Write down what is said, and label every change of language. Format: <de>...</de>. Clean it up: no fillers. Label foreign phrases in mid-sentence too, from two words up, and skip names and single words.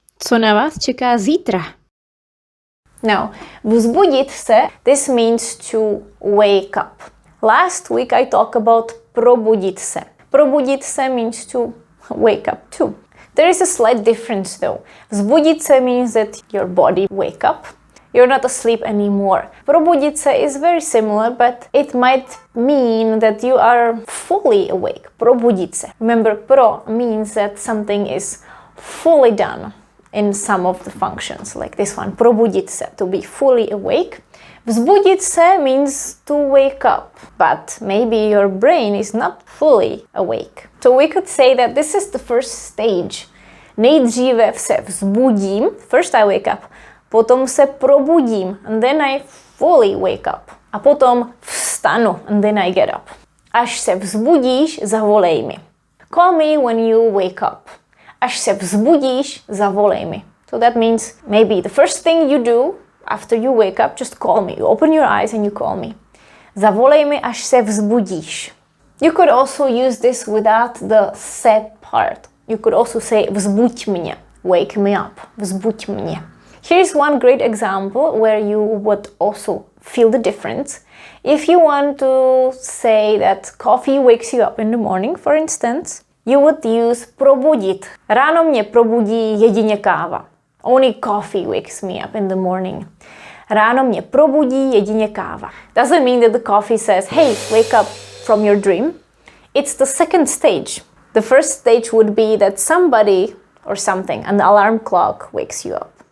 <cs>Co na vás čeká zítra? Now, vzbudit se,</cs> <en>this means to wake up. Last week I talked about</en> <cs>probudit se. Probudit se</cs> <en>means to wake up too. There is a slight difference though.</en> <cs>Vzbudit se</cs> <en>means that your body wake up. You're not asleep anymore.</en> <cs>Probudit se</cs> <en>is very similar, but it might mean that you are fully awake.</en> <cs>Probudit se.</cs> <en>Remember, pro means that something is fully done in some of the functions, like this one,</en> <cs>probudit se,</cs> <en>to be fully awake.</en> <cs>Vzbudit se</cs> <en>means to wake up, but maybe your brain is not fully awake. So we could say that this is the first stage.</en> <cs>Nejdříve se vzbudím,</cs> <en>first I wake up,</en> <cs>potom se probudím,</cs> <en>and then I fully wake up.</en> <cs>A potom vstanu,</cs> <en>and then I get up.</en> <cs>Až se vzbudíš, zavolej mi.</cs> <en>Call me when you wake up.</en> <cs>Až se vzbudíš, zavolej mi.</cs> <en>So that means maybe the first thing you do after you wake up, just call me. You open your eyes and you call me.</en> <cs>Zavolej mi, až se vzbudíš.</cs> <en>You could also use this without the se part. You could also say</en> <cs>vzbuď mě.</cs> <en>Wake me up.</en> <cs>Vzbuď mě.</cs> <en>Here's one great example where you would also feel the difference. If you want to say that coffee wakes you up in the morning, for instance, you would use probudit.</en> <cs>Ráno mě probudí jedině káva.</cs> <en>Only coffee wakes me up in the morning.</en> <cs>Ráno mě probudí jedině káva.</cs> <en>Doesn't mean that the coffee says, hey, wake up from your dream. It's the second stage. The first stage would be that somebody or something, an alarm clock, wakes you up.</en>